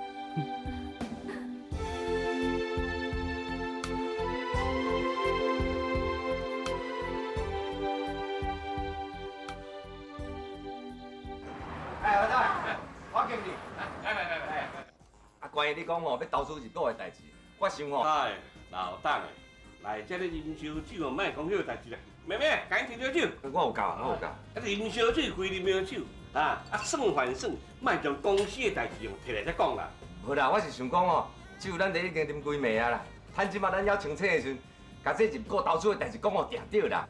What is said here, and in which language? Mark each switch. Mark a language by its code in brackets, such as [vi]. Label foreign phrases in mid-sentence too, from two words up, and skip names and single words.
[nan] 哎，老大，我敬你。来。啊，关于你讲吼要投资日股的代志，我想吼。哎，老邓诶，来这个啉烧酒，莫讲迄个代志啦。妹妹，赶紧啉烧酒。我有教，我有教。啊，啉烧酒归啉烧酒，啊算还算，莫将公司的代志用摕来再讲啦。无啦，我是想讲吼，酒咱得已经啉几暝啊啦，趁即马咱还清醒的时阵，甲这入股投资的代志讲互定着啦。